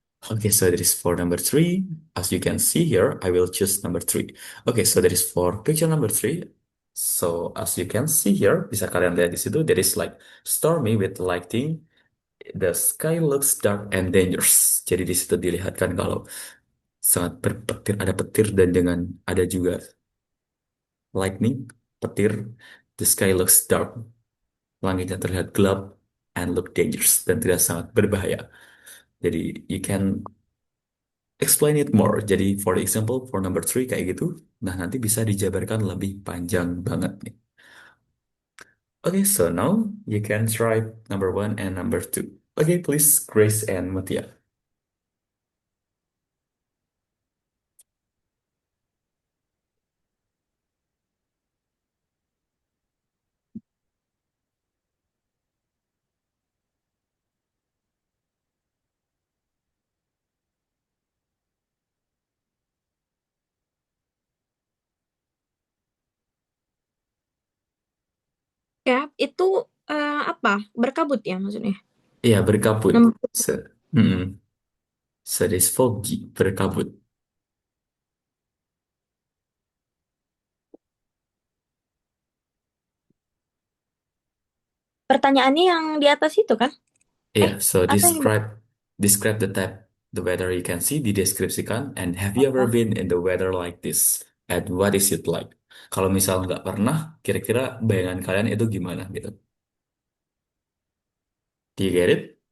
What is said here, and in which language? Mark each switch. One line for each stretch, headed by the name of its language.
English: Okay, so that is for number three. As you can see here, I will choose number three. Okay, so that is for picture number three. So as you can see here, bisa kalian lihat di situ, there is like stormy with lightning. The sky looks dark and dangerous.
Indonesian: Jadi di situ dilihatkan kalau sangat berpetir, ada petir dan dengan ada juga lightning, petir. The sky looks dark. Langitnya terlihat gelap and look dangerous dan terlihat sangat berbahaya.
English: Jadi you can explain it more.
Indonesian: Jadi for example for number three kayak gitu. Nah nanti bisa dijabarkan lebih panjang banget nih.
English: Okay, so now you can try number one and number two. Okay, please Grace and Mutia.
Indonesian: Cap itu apa? Berkabut ya maksudnya? Iya berkabut. Nom-
English: Se mm-mm. So this foggy berkabut.
Indonesian: pertanyaannya yang di atas itu kan?
English: Yeah, so
Indonesian: Atau yang
English: describe the weather you can see, dideskripsikan, and have you ever oh, been in the weather like this?
Indonesian: And what is it like? Kalau misal nggak pernah, kira-kira bayangan kalian itu gimana gitu?
English: Do you get it?